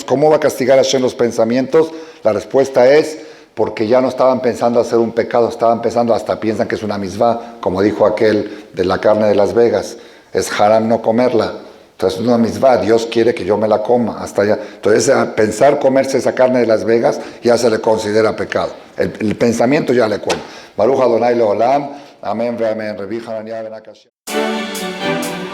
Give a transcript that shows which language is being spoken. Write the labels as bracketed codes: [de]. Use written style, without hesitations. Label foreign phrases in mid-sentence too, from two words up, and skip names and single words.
[es] ¿Cómo va a castigar a Hashem los pensamientos? La respuesta es porque ya no estaban pensando hacer un pecado, estaban pensando, hasta piensan que es una misvá, como dijo aquel de la carne de Las Vegas, es haram no comerla, entonces es una misvá, Dios quiere que yo me la coma, hasta allá. Entonces pensar comerse esa carne de Las Vegas ya se le considera pecado, el pensamiento ya le cuenta. [he] ברוך אדני לעולם אמן אמן רבי חנניה בן עקשיא.